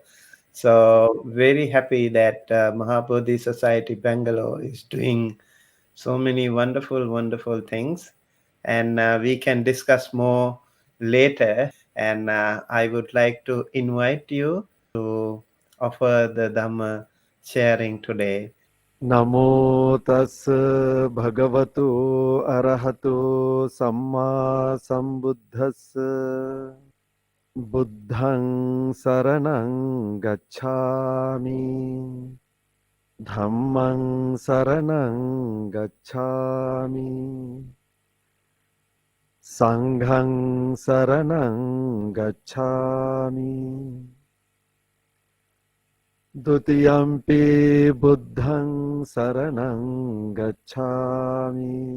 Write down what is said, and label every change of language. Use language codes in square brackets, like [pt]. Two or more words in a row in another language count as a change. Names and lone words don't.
[en] So very happy that Mahabodhi Society Bangalore is doing so many wonderful, wonderful things. And we can discuss more later. And I would like to invite you to offer the Dhamma sharing today. [pi] नमो तस् भगवतो अरहतो सम्मा सम्बुद्धस् बुद्धं शरणं गच्छामि धम्मं शरणं गच्छामि संघं शरणं गच्छामि द्वितीयम्पि बुद्धं शरणं गच्छामि